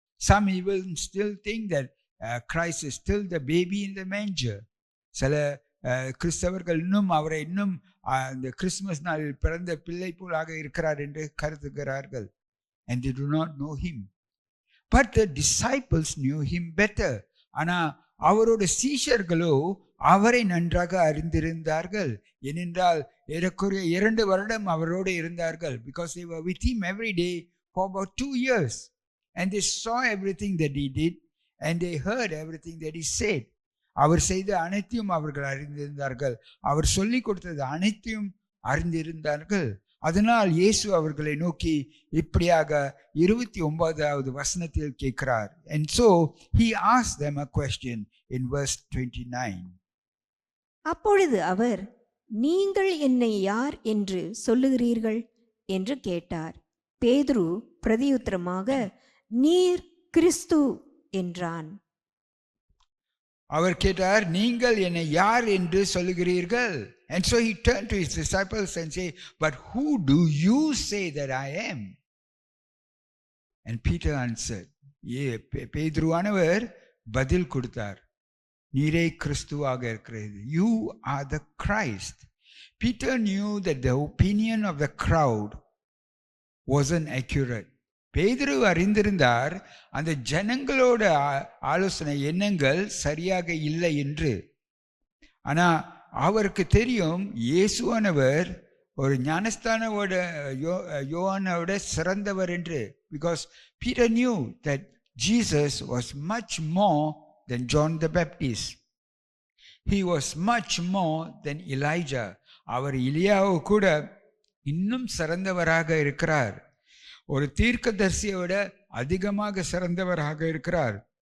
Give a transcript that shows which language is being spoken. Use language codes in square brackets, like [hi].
[en] Some even still think that Christ is still the baby in the manger. [ta] சில கிறிஸ்தவர்கள் அவரை இன்னும் இந்த கிறிஸ்துமஸ் நாளில் பிறந்த பிள்ளை போலாக இருக்கிறார் என்று கருதுகிறார்கள். [en] And they do not know him. But the disciples knew him better. [ta] ஆனா அவரோட சீஷர்களோ அவரை நன்றாக அறிந்திருந்தார்கள். ஏனென்றால் ஏறக்குறைய 2 வருடம் அவரோடு இருந்தார்கள். [en] Because they were with him every day for about 2 years. And they saw everything that he did and they heard everything that he said. [ta] அவர் செய்த அனைத்தையும் அவர்கள் அறிந்திருந்தார்கள். அவர் சொல்லிக் கொடுத்தது அனைத்தையும் அறிந்திருந்தார்கள். அதனால் இயேசு அவர்களை நோக்கி இப்படியாக 29வது வசனத்தில் கேட்கிறார். [en] And so he asked them a question in verse 29. [ta] அப்பொழுது அவர், நீங்கள் என்னை யார் என்று சொல்லுகிறீர்கள் என்று கேட்டார். பேதுரு பிரதியுத்தரமாக, நீர் கிறிஸ்து என்றான். அவர் கேட்டார், நீங்கள் என்னை யார் என்று சொல்லுகிறீர்கள்? [en] And so he turned to his disciples and said, but who do you say that I am? And Peter answered, [ta] பேதுருவானவர் பதில் கொடுத்தார், நீரே கிறிஸ்துவாக இருக்கிறது. [en] You are the Christ. Peter knew that the opinion of the crowd wasn't accurate. [ta] பேதுரு அறிந்திருந்தார் அந்த ஜனங்களோட ஆலோசனை எண்ணங்கள் சரியாக இல்லை என்று. ஆனா அவருக்கு தெரியும் இயேசுவானவர் ஒரு ஞானஸ்தானோட யோவானோட சிறந்தவர் என்று. [en] Because Peter knew that Jesus was much more than John the Baptist. He was much more than Elijah. [ta] அவர் எலியாவை கூட இன்னும் சிறந்தவராக இருக்கிறார். ஒரு தீர்க்கதரிசியோட அதிகமாக சிறந்தவராக இருக்கிறார்.